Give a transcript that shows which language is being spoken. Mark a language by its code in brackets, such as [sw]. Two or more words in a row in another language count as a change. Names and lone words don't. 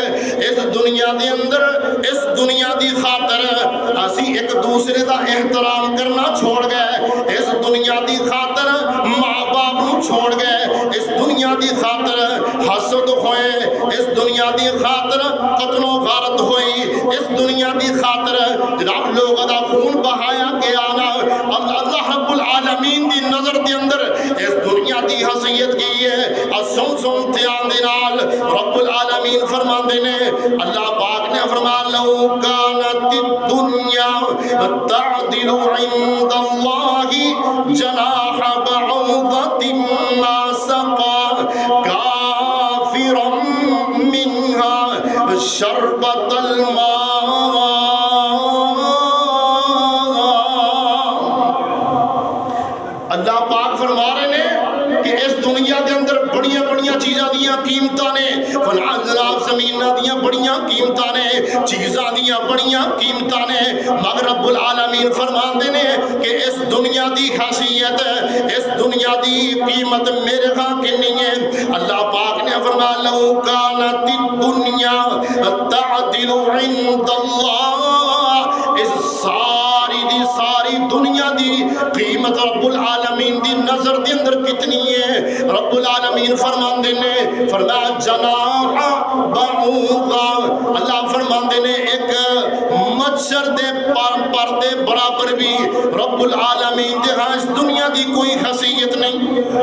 [pa] اس دنیا دے اندر اس دنیا دی خاطر اسی ایک دوسرے دا احترام کرنا چھوڑ گئے، اس دنیا دی خاطر ماں باپ نو چھوڑ گئے، اس دنیا دی خاطر حسد ہوئے، اس دنیا دی خاطر قتل و غارت ہوئی، اس دنیا دی خاطر جناب لوگوں دا خون بہایا گیا نا۔ اللہ رب العالمین دی نظر دے اندر اس دنیا دی حیثیت کی ہے۔ سن دھیان دے نال رب العالمین فرماندے نے، اللہ پاک نے فرمایا [ar] لو کانت الدنیا تعدل عند اللہ جناح بعوضۃ ما سقى کافرا منها شربۃ الماء۔ [ur] اللہ پاک فرما رہے ہیں کہ اس دنیا کے اندر [pa] بڑیاں بڑیاں چیزاں دیاں قیمتاں نے، فلاں زمیناں دیاں بڑیاں قیمتاں نے، چیزاں دیاں بڑیاں قیمتاں نے، مگر رب العالمین فرماندے نے کہ اس دنیا دی حیثیت، اس دنیا دی قیمت میرے ہاں کنی ہے۔ اللہ پاک نے فرمایا [ar] لو کانت الدنیا تعدل عند اللہ، [pa] اس ساری دی ساری دنیا دی قیمت رب العالمین دی نظر دے اندر کتنی ہے؟ رب العالمین فرماندے نے فرمایا [ar] جناح بعوضہ، [pa] اللہ فرماندے نے ایک مچھر دے پر دے برابر بھی رب العالمین دے ہاں اس دنیا دی کوئی حیثیت نہیں۔